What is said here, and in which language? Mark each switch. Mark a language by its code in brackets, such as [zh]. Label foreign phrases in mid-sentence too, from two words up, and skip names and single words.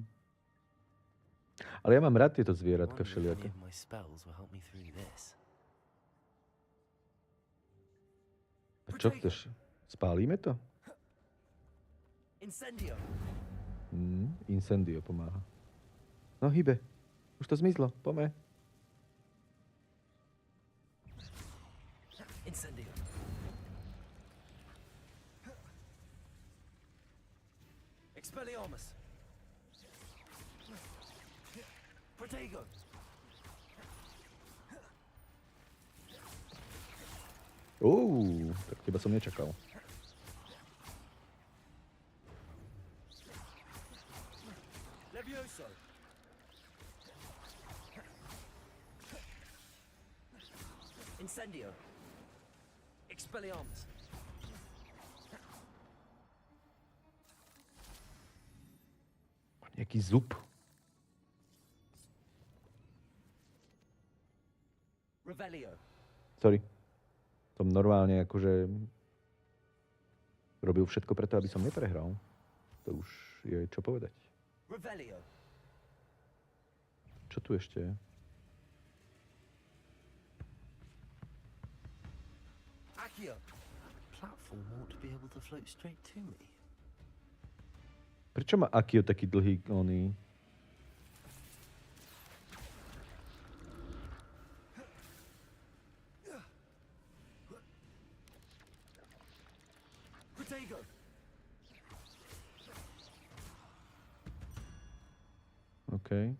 [sk] Ale ja mám rád tieto zvieratka všelijaké. A čo chceš? Spálime to? Incendio pomáha. No hýbe. Už to zmizlo. Poďme. Incendio. Expelliarmus. Protego. Tak teba som nečakal. Levioso. Incendio. Expelliarmus. Nejaký zub. Revelio. Sorry. Som normálne akože robil všetko preto, aby som neprehral. To už je čo povedať. Revelio. Čo tu ešte je? Accio. [en] Platform ought to be able to float straight to me. [sk] Prečo má Akio taký dlhý oný? Protego. OK.